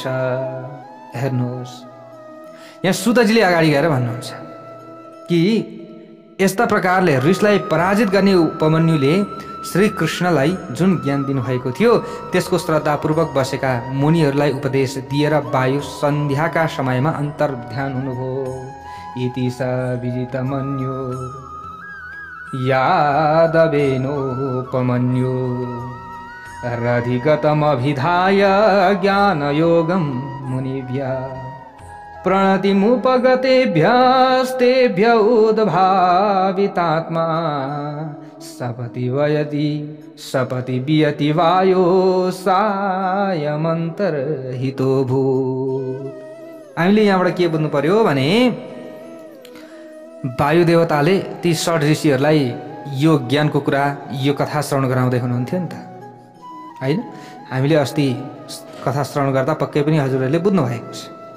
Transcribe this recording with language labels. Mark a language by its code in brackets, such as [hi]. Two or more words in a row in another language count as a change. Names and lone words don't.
[ne] हेर्नुहोस्, यहाँ सुतजीले अगाडि गएर भन्नुहुन्छ कि यस्ता प्रकारले ऋषिलाई पराजित गर्ने उपमन्युले श्री कृष्णलाई जुन ज्ञान दिनुभएको थियो त्यसको श्रद्धापूर्वक बसेका मुनिहरूलाई उपदेश दिएर वायु सन्ध्याका समयमा अन्तर्ध्यान हुनुभयो। [sa] इति स विजितमन्यो यादवेनोपमन्यो रधिगतमभिधाय ज्ञानयोगं मुनिभ्यः प्रणतिमुपगतेभ्यस्तेभ्य उद्भावितात्मा सपति वियति वायो सायमन्तर्हितो भूत्। [ne] हामीले यहाँबाट के बुझ्नु पर्यो भने वायु देवताले ती षड ऋषिहरूलाई यो ज्ञानको कुरा, यो कथा श्रवण गराउँदै हुनुहुन्थ्यो नि त, होइन? हामीले अस्ति कथा श्रवण गर्दा पक्कै पनि हजुरहरूले बुझ्नु भएको छ।